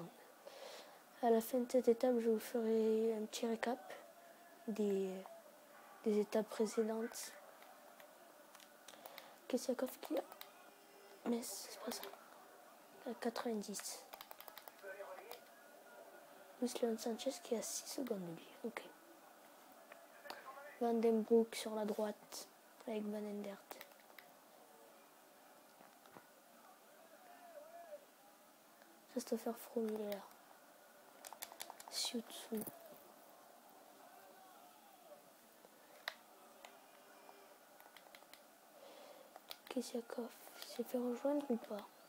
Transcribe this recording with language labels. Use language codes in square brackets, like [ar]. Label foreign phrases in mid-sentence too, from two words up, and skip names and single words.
[fr] À la fin de cette étape, je vous ferai un petit récap des étapes précédentes. Kessiakov qui a... Mais c'est pas ça. À 90. Luis Leon Sanchez qui a 6 secondes de lui. Ok. Van den Broek sur la droite avec Van Endert. Christopher Froome il est là. Siutsu. Kessiakov s'est fait rejoindre ou pas?